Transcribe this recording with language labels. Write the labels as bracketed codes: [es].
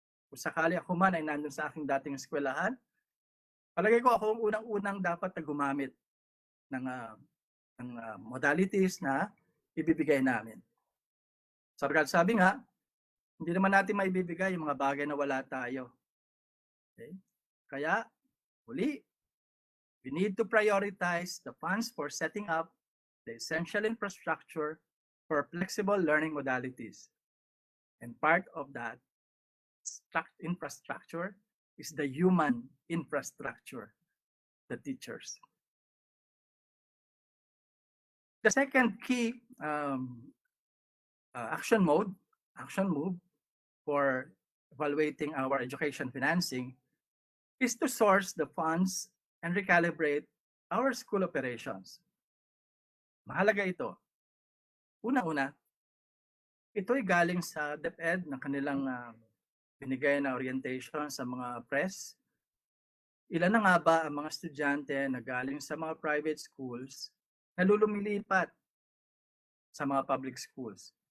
[tl] Kung sakali ako man ay nandun sa aking dating eskwelahan, palagay ko ako ang unang-unang dapat na gumamit ng modalities na ibibigay namin. Sabi nga, hindi naman natin maibibigay yung mga bagay na wala tayo. Okay? Kaya, uli, [en] we need to prioritize the funds for setting up the essential infrastructure for flexible learning modalities. And part of that infrastructure is the human infrastructure, the teachers. The second key action move for evaluating our education financing is to source the funds and recalibrate our school operations. [tl] Mahalaga ito. Una-una, ito'y galing sa DepEd ng kanilang binigay na orientation sa mga press. Ilan na nga ba ang mga estudyante na galing sa mga private schools na lumilipat sa mga public schools?